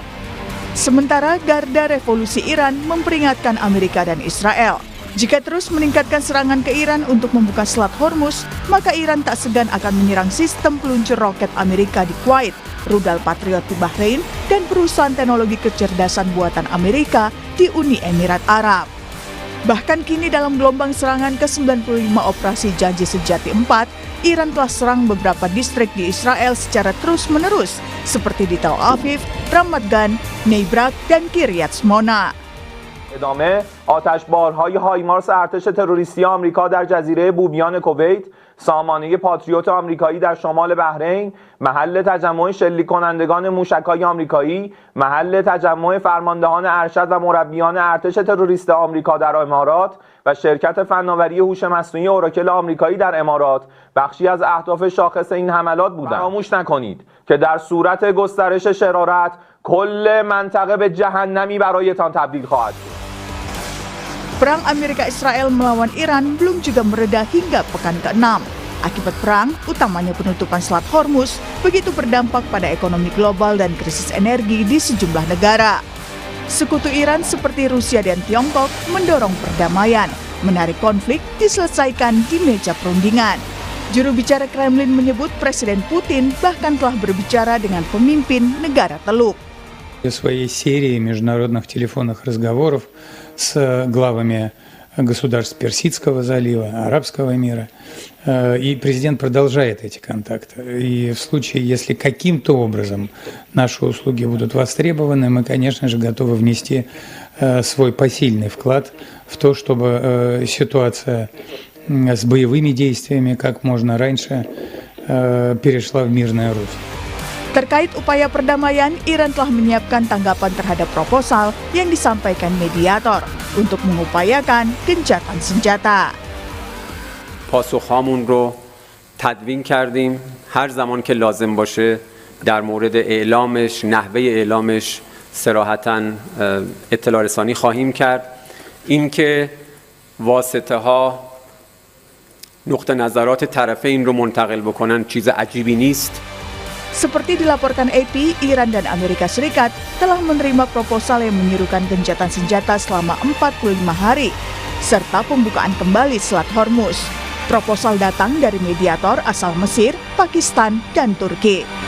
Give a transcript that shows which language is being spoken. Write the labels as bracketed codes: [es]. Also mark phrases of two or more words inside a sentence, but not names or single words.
[id] Sementara Garda Revolusi Iran memperingatkan Amerika dan Israel, jika terus meningkatkan serangan ke Iran untuk membuka Selat Hormuz, maka Iran tak segan akan menyerang sistem peluncur roket Amerika di Kuwait, rudal Patriot di Bahrain, dan perusahaan teknologi kecerdasan buatan Amerika di Uni Emirat Arab. Bahkan kini dalam gelombang serangan ke-95 Operasi Janji Sejati 4, Iran telah serang beberapa distrik di Israel secara terus-menerus, seperti di Tel Aviv, Ramat Gan, Neibrak, dan Kiryat Shmona. [fa] ادامه آتشبارهای هایمارس ارتش تروریستی آمریکا در جزیره بوبیان کویت، سامانه پاتریوت آمریکایی در شمال بحرین، محل تجمع شلیک کنندگان موشک‌های آمریکایی، محل تجمع فرماندهان ارشد و مربیان ارتش تروریست آمریکا در امارات و شرکت فناوری هوش مصنوعی اوراکل آمریکایی در امارات بخشی از اهداف شاخص این حملات بودند. فراموش نکنید که در صورت گسترش شرارت کل منطقه به جهنمی برایتان تبدیل خواهد شد. [id] Perang Amerika-Israel melawan Iran belum juga mereda hingga pekan ke-6. Akibat perang, utamanya penutupan Selat Hormuz, begitu berdampak pada ekonomi global dan krisis energi di sejumlah negara. Sekutu Iran seperti Rusia dan Tiongkok mendorong perdamaian, menarik konflik diselesaikan di meja perundingan. Juru bicara Kremlin menyebut Presiden Putin bahkan telah berbicara dengan pemimpin negara Teluk. [ru] В своей серии международных телефонных разговоров с главами государств Персидского залива, арабского мира. И президент продолжает эти контакты. И в случае, если каким-то образом наши услуги будут востребованы, мы, конечно же, готовы внести свой посильный вклад в то, чтобы ситуация с боевыми действиями как можно раньше перешла в мирное русло. [id] Terkait upaya perdamaian, Iran telah menyiapkan tanggapan terhadap proposal yang disampaikan mediator untuk mengupayakan gencatan senjata. [fa] پاسخهامون رو تدوین کردیم هر زمان که لازم باشه در مورد اعلامش نحوه اعلامش صراحتاً اطلاع رسانی خواهیم کرد اینکه واسطه ها نقطه نظرات طرفین رو منتقل بکنن چیز عجیبی نیست. [id] Seperti dilaporkan AP, Iran dan Amerika Serikat telah menerima proposal yang menyerukan gencatan senjata selama 45 hari, serta pembukaan kembali Selat Hormuz. Proposal datang dari mediator asal Mesir, Pakistan, dan Turki.